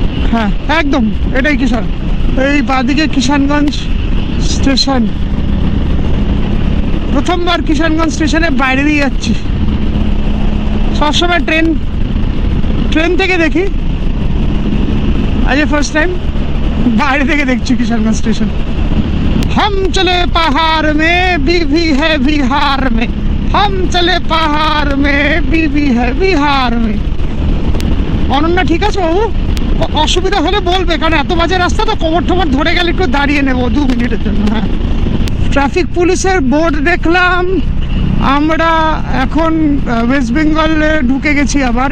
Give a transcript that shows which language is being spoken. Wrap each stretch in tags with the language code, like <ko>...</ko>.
<bn>হ্যাঁ একদম এটাই কিষান। এই বাদিকে কিষানগঞ্জ স্টেশন। প্রথমবার কিষানগঞ্জ স্টেশনের বাইরে দিয়ে যাচ্ছি। সবসময় ট্রেন থেকে দেখি, আজ ফার্স্ট টাইম বাইরে থেকে দেখছি কিষানগঞ্জ স্টেশন।</bn> <hi>हम चले पहाड़ में बीवी है बिहार में, हम चले पहाड़ में बीवी है बिहार में।</hi> <bn>অনন্যা ঠিক আছে বাবু? অসুবিধা হলে বলবে, কারণ এত বাজে রাস্তা তো, কোমর টোমর ধরে গেলে একটু দাঁড়িয়ে নেবো 2 মিনিটের জন্য। হ্যাঁ, ট্রাফিক পুলিশের বোর্ড দেখলাম। আমরা এখন ওয়েস্ট বেঙ্গলে ঢুকে গেছি আবার।</bn>